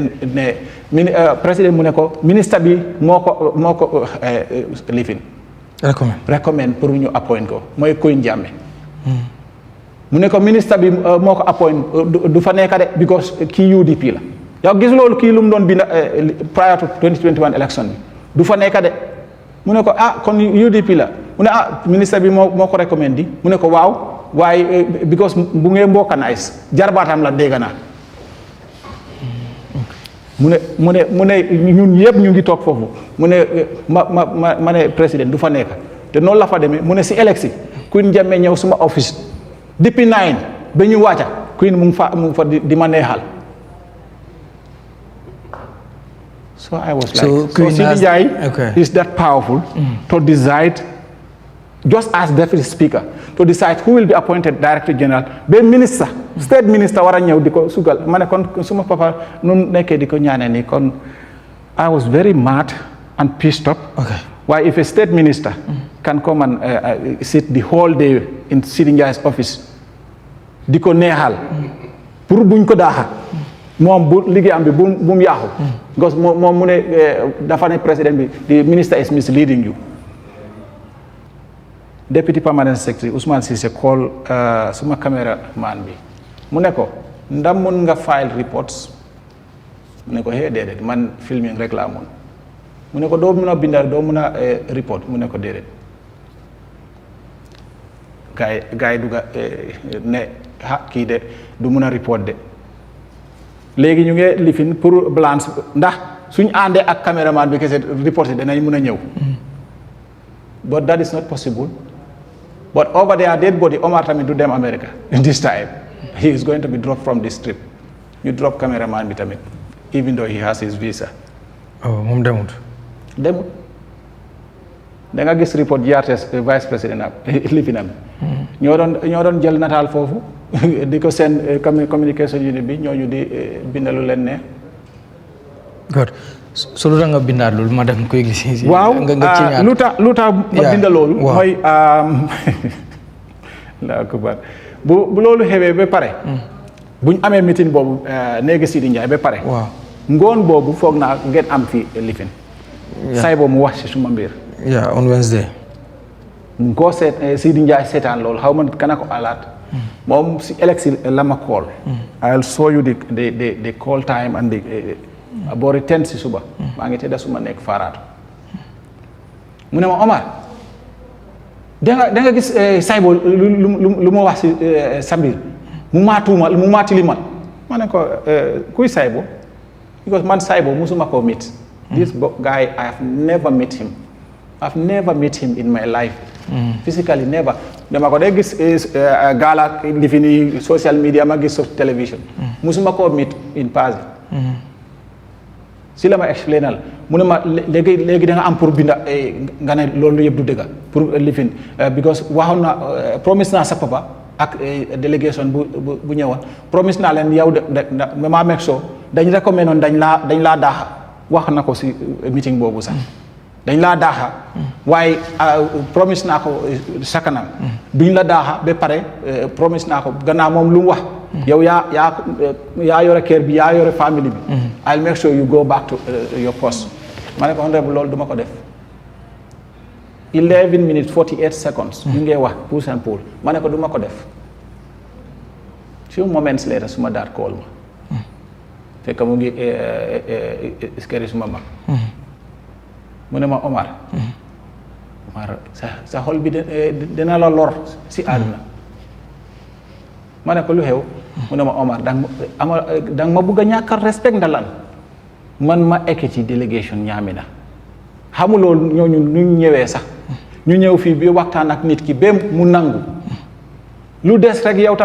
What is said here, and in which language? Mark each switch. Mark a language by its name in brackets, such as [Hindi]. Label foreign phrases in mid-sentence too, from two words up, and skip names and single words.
[Wolof] président mu ne ko ministre bi moo ko lifin recommend pour ñu appoint ko mooy Koy Jammeh mu ne ko ministre bi moo ko appoint du fa nekk de because kii UDP la yow gis loolu kii lu mu doon bind [English] prior to 2021 election [Wolof] bi du fa nekk de mu ne ko kon UDP la mu ne ministre bi moo ko recommend di mu ne ko waaw waaye because bu ngeen mbokk nice jarbaatam la dégg naa mu ne ñun yëpp ñu ngi toog foofu mu ne ma ne président du fa nekk te noonu la fa demee mu ne si élection Queen Jammeh ñëw suma office depuis 9 ba ñu wàcca Queen mu ngi fa di ma neexal [English] so I was like so Sidi Njie is that powerful to decide just as deputy speaker to decide who will be appointed director general [Wolof] ba ministre state minister war a ñëw di ko sugal ma ne kon suma papa nun nekkee di ko ñaane ni kon [English] I was very mad and pissed up why if a state minister can come and sit the whole day in Sidi Njie's office [Wolof] di ko neexal pour buñ ko daaxa moom bu liggéeyam bi bu mu yaaxu because moom mu ne dafa ne président bi [English] the minister is misleading you [Wolof] Deputy Permanent Secretary Ousmane Cissé call suma cameraman bi mu ne ko ndam mun nga [English] file reports [Wolof] mu ne ko déedéet man filming rek laa mun mu ne ko doo mun a bindal doo mun a report mu ne ko déedéet gars yi dugga ne kii de du mun a report de léegi ñu ngi lifin pour balance ndax suñ àndee ak cameraman bi kese report yi danañ mun a ñëw [English] but that is not possible. But over there, dead body, [Wolof] Omar tamit du dem America [English] this time. He is going to be dropped from this trip. You drop cameraman [Wolof] bi tamit, [English] even though he has his visa. [Wolof] Oh, moom demut. Demut. Da nga gis report GRTS vice président lifinam. ñoo doon jël nataal foofu di ko seen communication unit bi ñooñu di bindalu leen ne. [English] Good. [Wolof] So lu tax nga bindaat loolu ma dem koy gis. waaw lu tax ma binda loolu. mooy la kubar bu loolu xewee ba pare. buñ amee meeting boobu néegi Sidi Njie ba pare. waaw ngoon boobu foog naa ngeen am fi lifin. say boobu mu wax si suma mbir. [English] on Wednesday. [Wolof] koo Sidi Njie seetaan loolu xaw ma kana ko alaat. moom si élection la ma call. [English] I'll show you the call time and the. [Wolof] boori 10 si suba maa ngi tëdda suma nekk faaraatu mu ne ma Omar da nga gis saybo lu ma wax si sa mbir mu maa tilimal ma ne ko kuy saybo because man saybo musuma ko meet [English] this guy I have never met him in my life physically never [Wolof] dama ko day gis gaala li fi ni [English] social media [Wolof] ma gis television musuma ko meet [English] in person [Wolof] si la ma explainal mu ne ma léegi da nga am pour binda nga ne loolu yëpp du dëgg pour lifin because waxoon na promise naa sa papa ak délégation bu ñëwoon promise naa leen yow de ma [English] make sure [Wolof] dañ recommandé noon dañ laa daaxa wax na ko si meeting boobu sax dañ laa daaxa waaye promise naa ko sa kanam duñ la daaxa ba pare promise naa ko gannaaw moom lu mu wax yow yaa yore kër bi yaa yore family bi [English] I'll make sure you go back to your post [Wolof] ma ne ko honorable loolu duma ko def 11 minutes 48 seconds ñu ngee wax [English] push and pull [Wolof] ma ne ko duma ko def [English] few moments later [Wolof] suma daat call ma fekk mu ngi iskeri suma mag mu ne ma Omar Omar sa xol bi dina la lor si àdduna ma ne ko lu xew mu ne ma Omar danga ma bugg a ñàkkal respect ndalan man ma ekki ci délégation Ñaamina xamuloo ñooñu ñu ñëwee sax ñu ñëw fii bi waxtaan ak nit ki ba mu nangu lu des rek yow